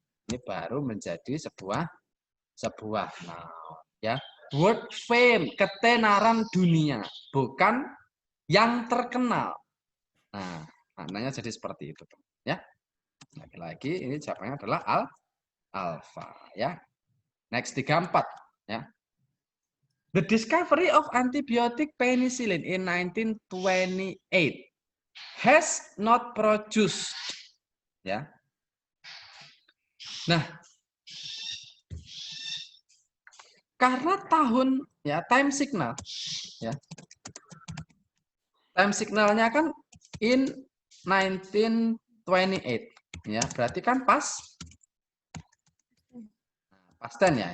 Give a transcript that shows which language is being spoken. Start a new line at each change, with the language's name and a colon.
Indonesian: Ini baru menjadi sebuah noun, ya. Word fame, ketenaran dunia, bukan yang terkenal. Nah, maknanya jadi seperti itu, ya. Lagi-lagi ini jawabannya adalah alpha, ya. Next 34, ya.
English: The discovery of antibiotic penicillin in 1928 has not produced, ya.
Indonesian: Nah, karena tahun, ya, time signal, ya. Time signalnya kan in 1928, ya. Berarti kan pas ten, ya.